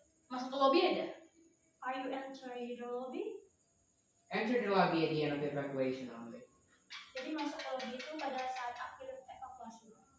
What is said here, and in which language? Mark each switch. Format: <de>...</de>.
<id>Masuk ke lobby ada?</id> <en>Are you entering the lobby? Enter the lobby at the end of the evacuation only.</en> <id>Jadi masuk ke lobby itu pada saat akhir evakuasi.</id>